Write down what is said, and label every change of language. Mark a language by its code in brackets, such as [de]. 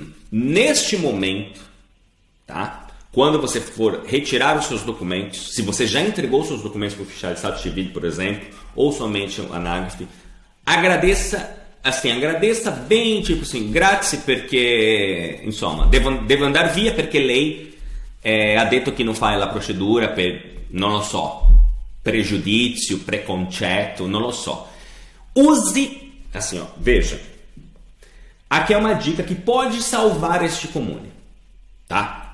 [pt] Neste momento, tá? Quando você for retirar os seus documentos, se você já entregou os seus documentos para o oficial de Estado Civil, por exemplo, ou somente a NAGF, agradeça assim, agradeça bem, tipo assim, [it] grazie perché, insomma, devo andar via perché lei ha detto che non fa la procedura per, non lo so, pregiudizio, preconcetto, non lo so. [pt] Use, assim, ó, veja, aqui é uma dica que pode salvar este comune, tá?